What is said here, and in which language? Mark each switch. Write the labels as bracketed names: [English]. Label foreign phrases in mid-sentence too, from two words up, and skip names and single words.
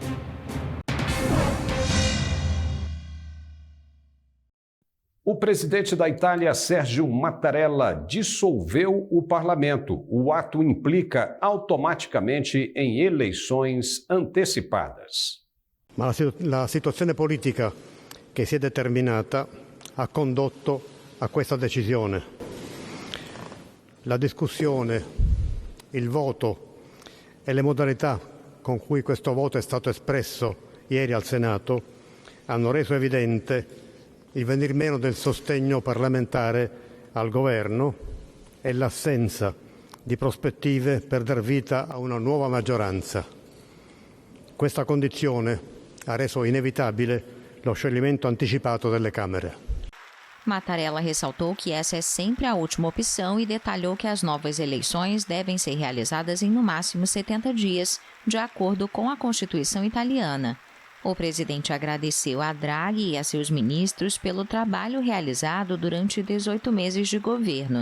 [Portuguese] O presidente da Itália, Sergio Mattarella, dissolveu o parlamento. O ato implica automaticamente em eleições antecipadas. [Italian] Ma la situazione politica che si è determinata ha condotto a questa decisione. La discussione, il voto e le modalità con cui questo voto è stato espresso ieri al Senato hanno reso evidente il venir meno del sostegno parlamentare al governo e l'assenza di prospettive per dar vita a una nuova maggioranza. Questa condizione ha reso inevitabile lo scioglimento anticipato delle Camere. [Portuguese] Mattarella ressaltou que essa é sempre a última opção e detalhou que as novas eleições devem ser realizadas em no máximo 70 dias, de acordo com a Constituição italiana. O presidente agradeceu a Draghi e a seus ministros pelo trabalho realizado durante 18 meses de governo.